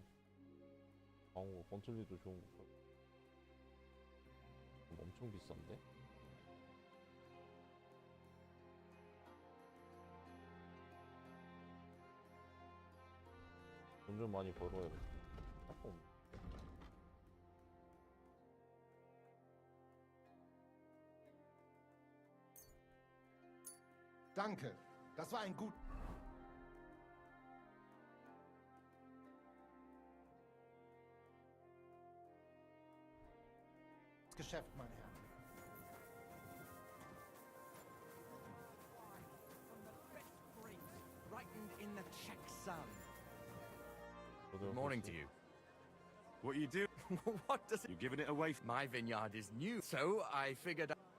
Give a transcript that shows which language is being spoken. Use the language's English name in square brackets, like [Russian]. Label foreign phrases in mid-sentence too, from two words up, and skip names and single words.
[Korean] 거 번틀리도 좋은 거 엄청 비싼데? 돈 좀 많이 벌어야겠다. [German] Danke. Das war ein gut. Geschäft, mein Herr. [English] From the best grapes, ripened in the Czech sun. Good morning to you. What you do? What does it? You're giving it away. My vineyard is new, so I figured.